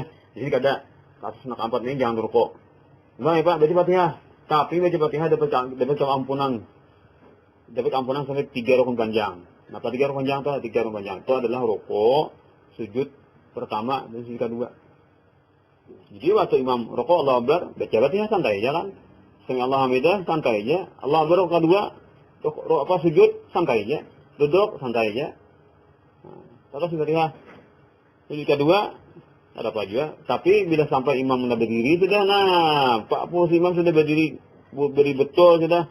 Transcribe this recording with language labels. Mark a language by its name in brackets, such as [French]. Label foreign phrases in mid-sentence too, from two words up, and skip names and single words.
[Indonesian] Di sini ada kasus yang keempat ini jangan rukuk. Gimana ya Pak? Baca Fatihah. Tapi baca Fatihah dapat ampunan. Dapat ampunan sampai 3 rukun panjang. Nah, 3 rukun panjang itu 3 rukun panjang. Itu adalah rukuk, sujud pertama dan sujud kedua. Jadi waktu imam rukuk [Arabic] الله أكبر, [Indonesian] baca Fatihah santai aja kan. [Arabic] سمع الله حمده [Indonesian] santai aja. [Arabic] الله أكبر [Indonesian] kedua, sujud santai aja. Duduk santai aja. Nah, terus Fatihah. Sujud kedua ada apa juga. Tapi bila sampai imam sudah berdiri sudah, nah Pak imam sudah berdiri betul sudah.